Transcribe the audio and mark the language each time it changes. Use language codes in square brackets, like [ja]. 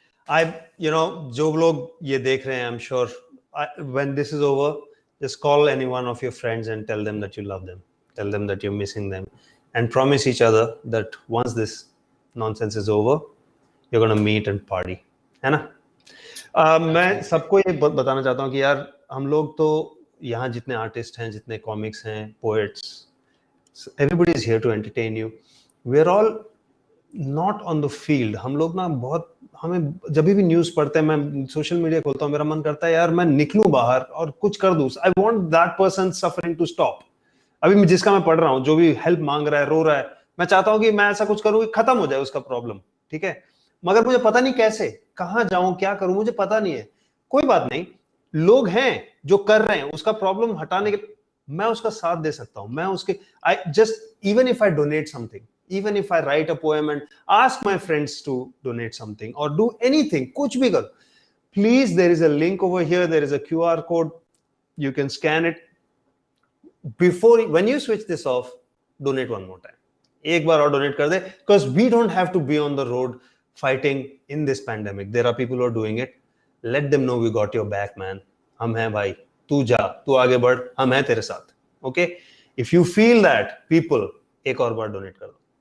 [hi] जो लोग ये देख रहे हैं, [en] I'm sure when this is over, just call any one of your friends and tell them that you love them. Tell them that you're missing them. and promise each other that once this nonsense is over, you're going to meet and party. [hi] है ना? मैं सबको ये बताना चाहता हूँ कि यार हम लोग तो यहाँ जितने आर्टिस्ट हैं, जितने कॉमिक्स हैं, poets, [en] everybody is here to entertain you. We are all not on the field. [hi] हम लोग ना बहुत, हमें जब भी न्यूज़ पढ़ते हैं, मैं सोशल मीडिया खोलता हूँ, मेरा मन करता है यार मैं निकलूं बाहर और कुछ कर दूं. [en] I want that person suffering to stop. [hi] अभी जिसका मैं पढ़ रहा हूँ, जो भी हेल्प मांग रहा है, रो रहा है, मैं चाहता हूँ कि मैं ऐसा कुछ करूँ कि खत्म हो जाए उसका प्रॉब्लम. ठीक है, मगर मुझे पता नहीं कैसे, कहाँ जाऊं, क्या करूं, मुझे पता नहीं है. कोई बात नहीं, लोग हैं जो कर रहे हैं, उसका प्रॉब्लम हटाने के मैं उसका साथ दे सकता हूं. मैं उसके [en] I just, even if I donate something, even if I write a poem and ask my friends to donate something or do anything, [hi] कुछ भी कर, [en] please, there is a link over here, there is a QR code, you can scan it. Before, when you switch this off, donate one more time. [hi] एक बार और donate कर दे, [en] because we don't have to be on the road fighting in this pandemic. There are people who are doing it. Let them know we got your back, man. [hi] हम हैं भाई, तू जा, तू आगे बढ़, हम हैं तेरे साथ. [en] Okay? If you feel that, people, [hi] एक और बार donate कर दो.